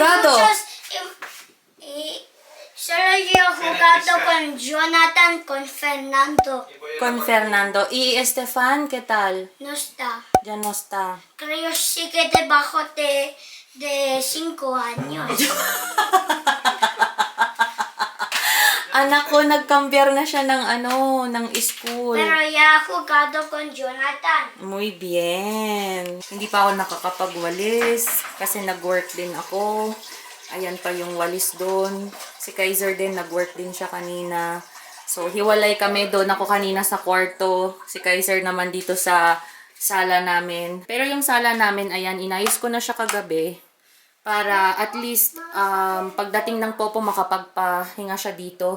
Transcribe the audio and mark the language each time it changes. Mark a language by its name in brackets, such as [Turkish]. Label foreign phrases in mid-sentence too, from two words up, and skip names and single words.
[Spanish] jugado? y solo yo he jugado con Jonathan, con Fernando. Con Fernando. ¿Y Estefan, qué tal? No está. Ya no está. Creo sí que debajo de 5 años. [Filipino] Anak ko, nagkambiar na siya ng school. [Spanish] Pero ya he jugado con Jonathan. Muy bien. [Filipino] Hindi pa ako nakakapagwalis kasi nag-work din ako. Ayan pa yung walis doon. Si Kaiser din, nag-work din siya kanina. So, hiwalay kami doon. Ako kanina sa kwarto. Si Kaiser naman dito sa sala namin. Pero yung sala namin, ayan, inayos ko na siya kagabi. Para [English] at least [Filipino] pagdating ng popo makapagpahinga siya dito.